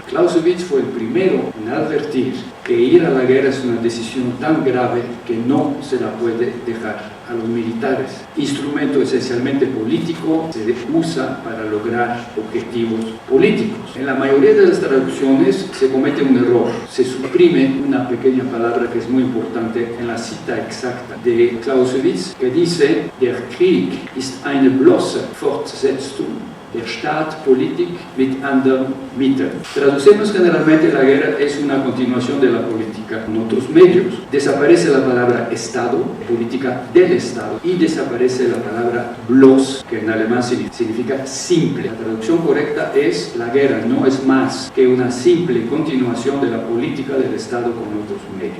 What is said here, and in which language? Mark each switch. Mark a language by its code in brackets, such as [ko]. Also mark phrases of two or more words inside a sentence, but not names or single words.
[es] Clausewitz fue el primero en advertir que ir a la guerra es una decisión tan grave que no se la puede dejar a los militares. Instrumento esencialmente político, se usa para lograr objetivos políticos. En la mayoría de las traducciones se comete un error, se suprime una pequeña palabra que es muy importante en la cita exacta de Clausewitz, que dice: [de] der Krieg ist eine bloße Fortsetzung der Staatspolitik mit anderen Mitteln. [es] Traducimos generalmente: la guerra es una continuación de la política con otros medios. Desaparece la palabra Estado, política del Estado, y desaparece la palabra bloß, que en alemán significa simple. La traducción correcta es: la guerra no es más que una simple continuación de la política del Estado con otros medios.